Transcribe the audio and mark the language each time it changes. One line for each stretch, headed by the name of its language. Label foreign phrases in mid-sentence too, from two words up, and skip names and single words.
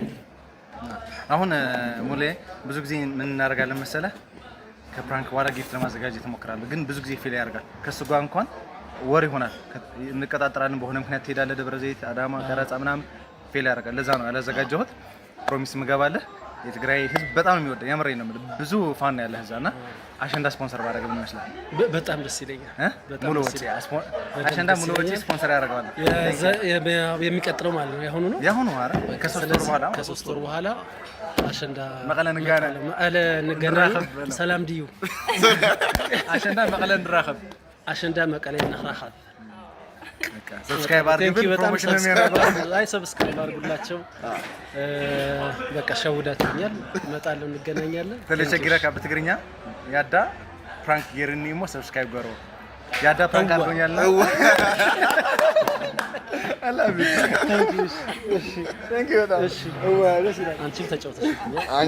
Amharic: አሁን ሙሌ ብዙ ጊዜ ምን እናደርጋለን መሰለህ ከፕራንክ በኋላ ጊፍት ለማዘጋጀት እሞክራለሁ ግን ብዙ ጊዜ ፌል ያደርጋል ከሱ ጋር እንኳን ወር ይሆናል እንቀጣጠራለን። በሆነ ምክንያት ትሄዳለህ ደብረ ዘይት፣ አዳማ፣ ቀረጻ ምናምን ፌል ያደርጋል። ለዛ ነው ያላዘጋጀሁት። ፕሮሚስ ምገባለህ። የትግራይ ህዝብ በጣም ነው የሚወደው። የምሬን ነው የምልህ። ብዙ ፋን ነው ያለህ እዛና አሸንዳ ስፖንሰር ባደረገ ምን ይመስላል? በጣም ደስ ይለኛል። ሙሉ ወጪ አሸንዳ ሙሉ ወጪ ስፖንሰር ያደርጋል። የሚቀጥለው ማለት ነው ያሁኑ ነው ያሁኑ አረ ከሶስት ወር በኋላ አሸንዳ መቀለ ንገናኝ
Tigrinya: ሰላም ድዩ አሸንዳ መቀለ እንራኸብ አሸንዳ መቀለ እንራኸብ።
Amharic: ሰብስክራይብ አድርጉ። ፕሮሞሽን ነው የሚያደርገው። አይ ሰብስክራይብ አድርጉላቸው። በቃ ሸውዳችኛል። እመጣለሁ፣ እንገናኛለን። ተለቸግራ በትግርኛ ያዳ ፍራንክ ጌርኒሞ ሰብስክራይብ ገሮ ያዳ ፍራንክ አድርጎኛል። አላቢ
English: thank you
Amharic: በጣም እሺ። አንቺም ተጫውተሽ